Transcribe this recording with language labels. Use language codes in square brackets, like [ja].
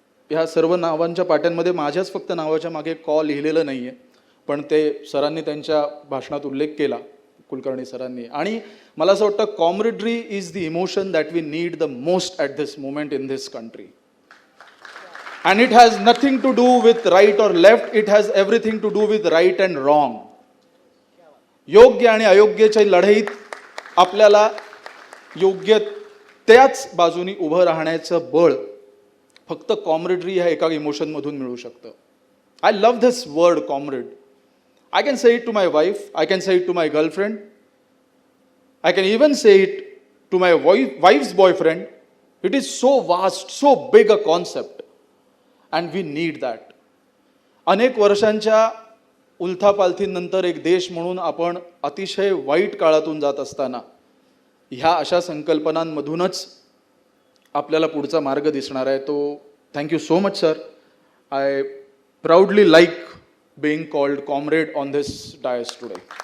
[mr] ह्या सर्व नावांच्या पाट्यांमध्ये माझ्याच फक्त नावाच्या मागे कॉल लिहिलेलं नाहीये, पण ते सरांनी त्यांच्या भाषणात उल्लेख केला, कुलकर्णी सरांनी. आणि मला असं वाटतं [en] Camaraderie is the emotion that we need the most at this moment in this country. And it has nothing to do with right or left, it has everything to do with right and wrong. [mr] योग्य आणि अयोग्यच्या लढाईत आपल्याला योग्य त्याच बाजूनी उभं राहण्याचं बळ फक्त कॉम्रेडरी ह्या एका इमोशनमधून मिळू शकतं. [en] I love this word comrade. I can say it to my wife, I can say it to my girlfriend, I can even say it to my wife's boyfriend. It is so vast, so big a concept. And we need that. [mr] अनेक वर्षांच्या उलथापालथीनंतर एक देश म्हणून आपण अतिशय वाईट काळातून जात असताना ह्या अशा संकल्पनांमधूनच आपल्याला पुढचा मार्ग दिसणार आहे. [en] तो thank you so much sir. I proudly like being called comrade on this dais today.